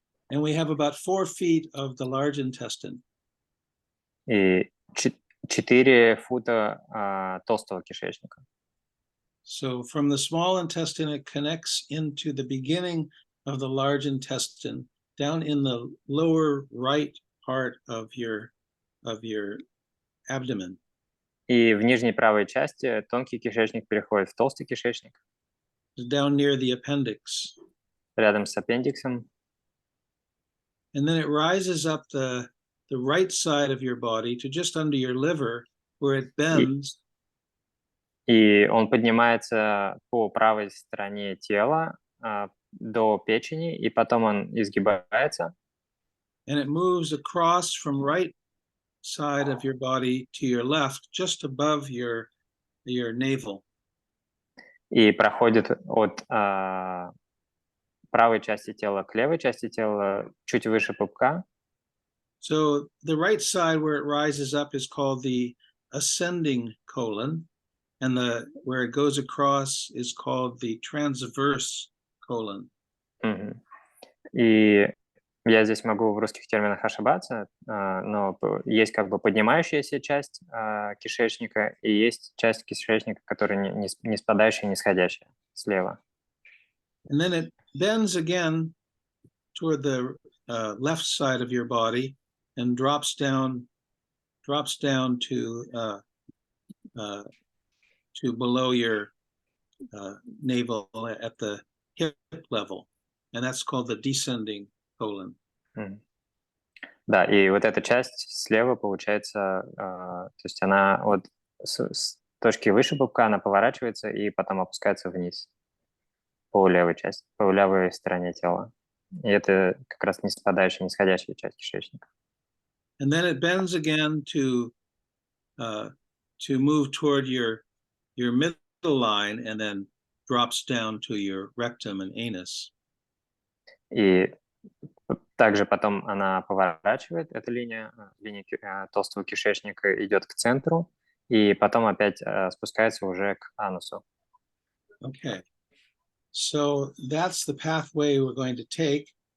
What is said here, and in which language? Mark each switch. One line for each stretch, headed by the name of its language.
English: And we have about 4 feet of the large intestine.
Russian: И 4 фута толстого кишечника.
English: So from the small intestine, it connects into the beginning of the large intestine, down in the lower right part of your abdomen.
Russian: И в нижней правой части тонкий кишечник переходит в толстый кишечник.
English: Down near the appendix.
Russian: Рядом с аппендиксом.
English: And then it rises up the right side of your body to just under your liver, where it bends.
Russian: И он поднимается по правой стороне тела до печени, и потом он изгибается.
English: And it moves across from right side of your body to your left, just above your navel.
Russian: И проходит от правой части тела к левой части тела, чуть выше пупка.
English: So the right side where it rises up is called the ascending colon, and where it goes across is called the transverse colon.
Russian: И я здесь могу в русских терминах ошибаться, но есть как бы поднимающаяся часть кишечника и есть часть кишечника, которая не спадающая, не сходящая слева.
English: And then it bends again toward the left side of your body and drops down to below your navel at the hip level, and that's called the descending colon.
Russian: Да, и вот эта часть слева получается, то есть она вот с точки выше пупка, она поворачивается и потом опускается вниз по левой части, по левой стороне тела. И это как раз не спадающая, не сходящая часть кишечника.
English: And then it bends again to move toward your middle line and then drops down to your rectum and anus.
Russian: И также потом она поворачивает, эта линия толстого кишечника идет к центру, и потом опять спускается уже к анусу.
English: Okay. So that's the pathway we're going to take.